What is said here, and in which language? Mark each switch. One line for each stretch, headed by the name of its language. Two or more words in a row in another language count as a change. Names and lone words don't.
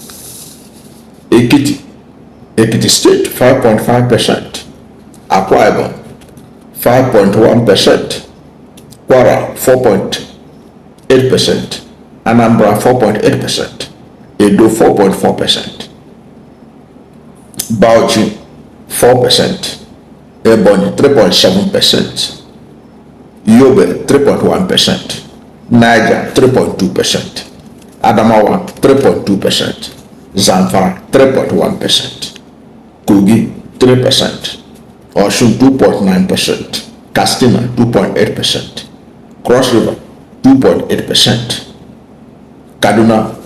English: Ekiti State 5.5%, Akwa Ibom 5.1%, Kwara 4.8%, Anambra 4.8%, Edo 4.4%, Bauchi 4%, Ebonyi 3.7%, Yobe 3.1%, Niger 3.2%, Adamawa 3.2%, Zamfara 3.1%, Kogi 3%, Osun 2.9%, Katsina 2.8%, Cross River 2.8%, Kaduna